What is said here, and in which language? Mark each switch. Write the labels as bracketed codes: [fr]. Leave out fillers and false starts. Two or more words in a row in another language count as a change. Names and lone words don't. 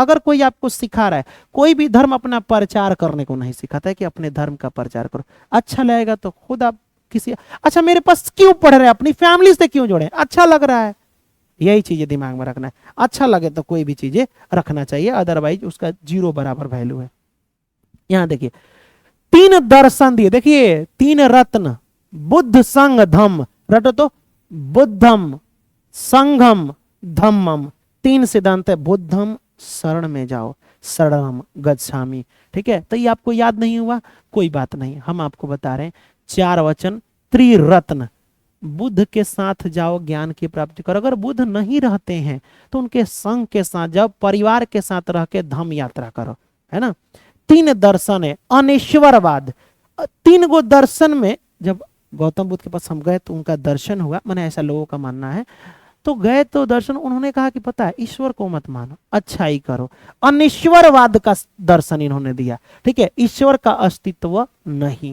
[hi] अगर कोई आपको सिखा रहा है, कोई भी धर्म अपना प्रचार करने को नहीं सिखाता है कि अपने धर्म का प्रचार करो, अच्छा लगेगा तो खुद आप किसी, अच्छा मेरे पास क्यों पढ़ रहे हैं, अपनी फैमिली से क्यों जुड़े, अच्छा लग रहा है, यही चीजें दिमाग में रखना है। अच्छा लगे तो कोई भी चीजें रखना चाहिए, अदरवाइज उसका 0 बराबर वैल्यू है। यहां देखिए 3 दर्शन दिए, देखिए 3 रत्न, बुद्ध संघ धम्म, रटो तो, [pi] बुद्धम संघम धम्मम, [hi] 3 सिद्धांत है, बुद्धम शरण में जाओ, [pi] शरणम गच्छामि, [hi] ठीक है। तो ये आपको याद नहीं हुआ, कोई बात नहीं, हम आपको बता रहे हैं 4 वचन त्रिरत्न, बुद्ध के साथ जाओ, ज्ञान की प्राप्ति करो। अगर बुद्ध नहीं रहते हैं तो उनके संग के साथ जाओ, परिवार के साथ रह के धम्म यात्रा करो, है ना। 3 दर्शन है, अनेश्वरवाद, 3 गो दर्शन में जब गौतम बुद्ध के पास हम गए तो उनका दर्शन हुआ, मैंने ऐसा लोगों का मानना है, तो गए तो दर्शन, उन्होंने कहा कि पता है ईश्वर को मत मानो, अच्छाई करो, अनिश्वरवाद का दर्शन इन्होंने दिया, ठीक है, ईश्वर का अस्तित्व नहीं।